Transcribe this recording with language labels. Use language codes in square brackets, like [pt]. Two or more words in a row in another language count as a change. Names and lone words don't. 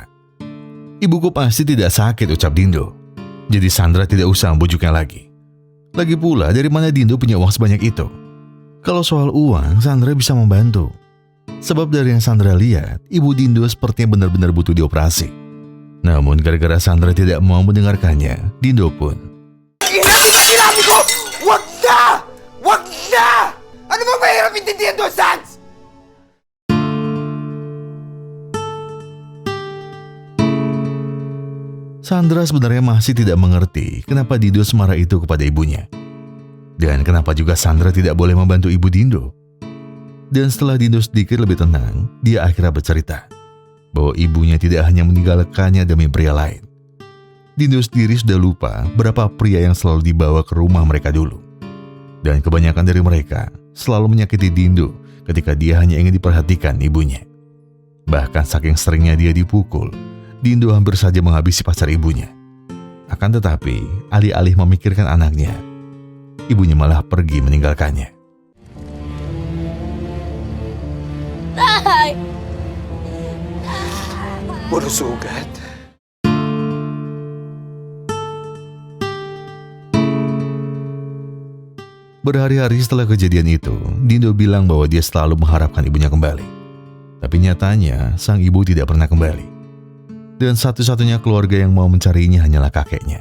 [id] Ibuku pasti tidak sakit, ucap Dindo. Jadi Sandra tidak usah membujuknya lagi. Lagi pula, dari mana Dindo punya uang sebanyak itu? Kalau soal uang, Sandra bisa membantu. Sebab dari yang Sandra lihat, ibu Dindo sepertinya benar-benar butuh dioperasi. Namun gara-gara Sandra tidak mau mendengarkannya, Dindo pun. [tl] Sinabi ko, wag na! Wag na! Ano ba mahirap intindihan doon, Sans? [id] Sandra sebenarnya masih tidak mengerti kenapa Dindo semarah itu kepada ibunya. Dan kenapa juga Sandra tidak boleh membantu ibu Dindo. Dan setelah Dindo sedikit lebih tenang, dia akhirnya bercerita bahwa ibunya tidak hanya meninggalkannya demi pria lain. Dindo sendiri sudah lupa berapa pria yang selalu dibawa ke rumah mereka dulu. Dan kebanyakan dari mereka selalu menyakiti Dindo ketika dia hanya ingin diperhatikan ibunya. Bahkan saking seringnya dia dipukul, Dindo hampir saja menghabisi pacar ibunya. Akan tetapi, alih-alih memikirkan anaknya, ibunya malah pergi meninggalkannya. [tl] Puro sugat. [id] Berhari-hari setelah kejadian itu, Dindo bilang bahwa dia selalu mengharapkan ibunya kembali. Tapi nyatanya, sang ibu tidak pernah kembali. Dan satu-satunya keluarga yang mau mencarinya hanyalah kakeknya.